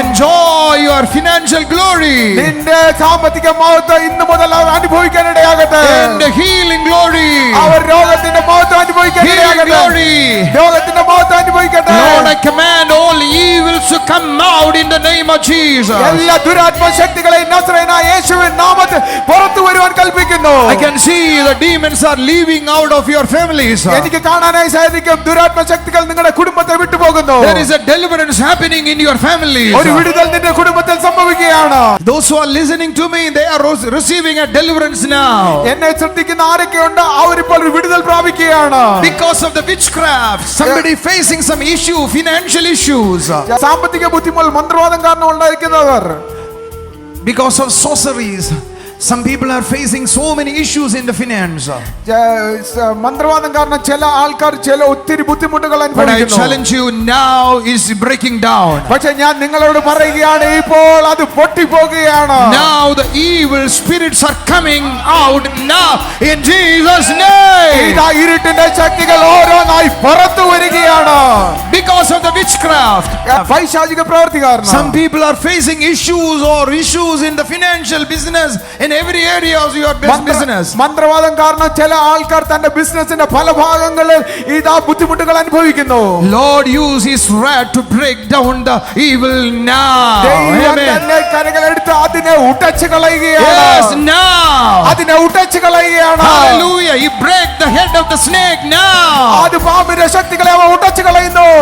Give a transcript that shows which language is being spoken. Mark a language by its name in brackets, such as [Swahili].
[English] enjoy your financial glory [Malayalam] നിന്റെ സാമ്പത്തിക മഹത്വം ഇന്ന് മുതൽ അവർ അനുഭവിക്കാനിടയാകട്ടെ. [English] and the healing glory. [Malayalam] അവർ രോഗത്തിന്റെ മഹത്വം അനുഭവിക്കാനിടയാകട്ടെ. രോഗത്തിന്റെ മഹത്വം അനുഭവിക്കട്ടെ. [English] Lord, I command all evils to come out in the name of Jesus. [Malayalam] എല്ലാ ദുരാത്മ ശക്തികളെയും നസറേയനായ യേശുവിൻ നാമത്തിൽ പുറത്തു വരുവാൻ കൽപ്പിക്കുന്നു. [English] I can see the demons are leaving out of your families. [Malayalam] എനിക്ക് കാണാനായി സാധിക്കും ദുരാത്മ ശക്തികൾ നിങ്ങളുടെ കുടുംബത്തെ വിട്ടുപോകുന്നു. [English] There is a deliverance happening in your families. [Malayalam] ഒരു വിടുതൽ നിന്റെ കുടുംബത്തിൽ സംഭവിക്കുകയാണ്. [English] Those who are listening to me, they are receiving a deliverance now. [Malayalam] എന്നെ ശ്രദ്ധിക്കുന്ന ആരൊക്കെയുണ്ട് അവരിപ്പോൾ ഒരു വിടുതൽ പ്രാപിക്കുകയാണ്. [English] Because of the witchcraft, somebody facing some issue, financial issues. [Malayalam] സാമ്പത്തിക ബുദ്ധിമുട്ട് മന്ത്രവാദം കാരണം ഉണ്ടായിരിക്കുന്നവർ. [English] Because of sorceries, some people are facing so many issues in the finance. [Malayalam] മന്ത്രവാദം കാരണം ചില ആൾക്കാർ ഒത്തിരി ബുദ്ധിമുട്ടുകൾ [English] But I [Malayalam] അനുഭവിക്കുന്നു. [English] challenge you, now is breaking down. [Malayalam] പക്ഷെ ഞാൻ നിങ്ങളോട് പറയുകയാണ്, ഇപ്പോൾ അത് പൊട്ടിപ്പോകുകയാണ്. [English] Now the evil spirits are coming out now in Jesus' name. [Malayalam] ഇതാ ഇരുട്ടിന്റെ ശക്തികൾ ഓരോന്നായി പുറത്തു വരികയാണ്. [English] Because of the witchcraft. [Malayalam] പൈശാചിക പ്രവൃത്തി കാരണം. [English] Some people are facing issues in the financial business, in every area of your business. [Malayalam] മന്ത്രവാദം കാരണം ചില ആൾക്കാർ തന്റെ ബിസിനസിന്റെ പല ഭാഗങ്ങളിൽ ഇതാ ബുദ്ധിമുട്ടുകൾ അനുഭവിക്കുന്നു. [English] Lord, use his wrath to break down the evil now. [Malayalam] ദൈവം [English] Amen. [Malayalam] തന്നെ കരങ്ങളെടുത്ത് അതിനെ ഉടച്ചു കളയുകയാണ്. [English] Yes, now. [Malayalam] അതിനെ ഉടച്ചു കളയുകയാണ്. [English] Hallelujah. He break the head of the snake now. [Malayalam] അത് പാമ്പിന്റെ ശക്തികളെ അവ ഉടച്ചു കളയുന്നു.